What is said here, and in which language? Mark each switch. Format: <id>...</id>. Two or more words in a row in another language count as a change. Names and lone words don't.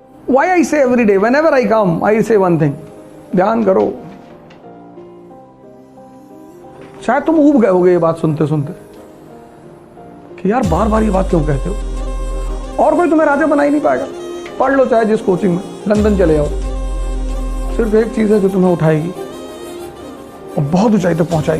<en>Why I say every day, whenever I come, I say one thing.</en> <hi>ध्यान करो. शायद तुम ऊब गए होगे ये बात सुनते सुनते कि यार बार बार ये बात क्यों कहते हो. और कोई तुम्हें राजा बना ही नहीं पाएगा. पढ़ लो चाहे जिस कोचिंग में, लंदन चले जाओ. सिर्फ एक चीज है जो तुम्हें उठाएगी और बहुत ऊंचाई तक पहुंचाएगी.</hi>